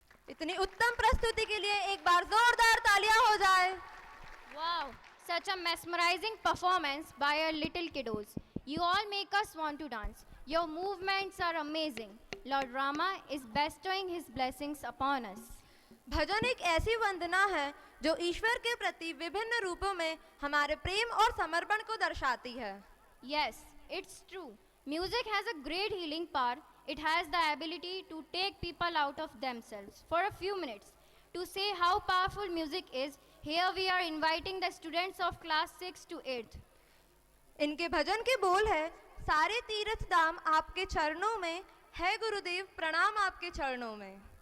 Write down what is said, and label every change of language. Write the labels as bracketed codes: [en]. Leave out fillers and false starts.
[hi] इतनी उत्तम प्रस्तुति के लिए एक बार जोरदार तालियां हो जाए। [en] Wow, such a mesmerizing performance by our little kiddos. You all make us want to dance. Your movements are amazing. Lord Rama is bestowing his blessings upon us. [hi] भजन एक ऐसी वंदना है जो ईश्वर के प्रति विभिन्न रूपों में हमारे प्रेम और समर्पण को दर्शाती है। [en] Yes, it's true. Music has a great healing power. It has the ability to take people out of themselves for a few minutes. To say how powerful music is, here we are inviting the students of class 6 to 8th. [hi] इनके भजन के बोल है, सारे तीर्थ धाम आपके चरणों में है गुरुदेव, प्रणाम आपके चरणों में।